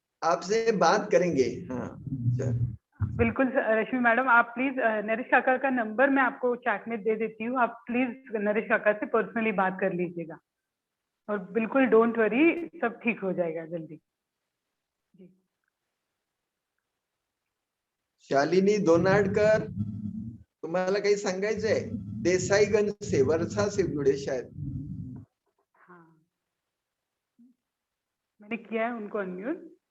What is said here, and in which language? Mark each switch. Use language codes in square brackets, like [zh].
[hi] आपसे बात करेंगे. हाँ बिल्कुल रश्मि मैडम, आप प्लीज नरेश काका का नंबर मैं आपको चैट में दे देती हूँ, आप प्लीज नरेश काका से पर्सनली बात कर लीजिएगा. और बिल्कुल [en] don't worry, [hi] सब ठीक हो जाएगा जल्दी. जी. [mr] शालिनी दोनाडकर, तुम्हाला काही सांगायचंय? [hi] देसाईगंज से, वर्षा से जुड़े शायद. हाँ, मैंने किया है उनको अनम्यूट.